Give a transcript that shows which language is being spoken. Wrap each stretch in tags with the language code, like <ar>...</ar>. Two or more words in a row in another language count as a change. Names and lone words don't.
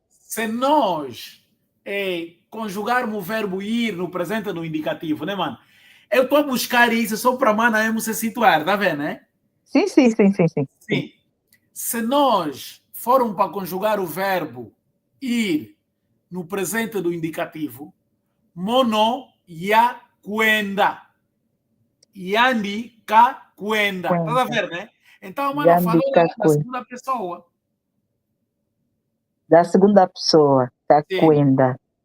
<pt>Se nós conjugarmos o verbo ir no presente no indicativo, né, mano? Eu estou a buscar isso só para a mana mesmo se situar, tá vendo, né? Sim. Sim. Se nós formos para conjugar o verbo ir no presente do indicativo,</pt> <kg>mono ya kwenda. Yandi ka kwenda.</kg> <pt>Tá a ver, né? Então a mana falou da segunda pessoa. Da segunda pessoa,</pt> <kg>ka kwenda.</kg>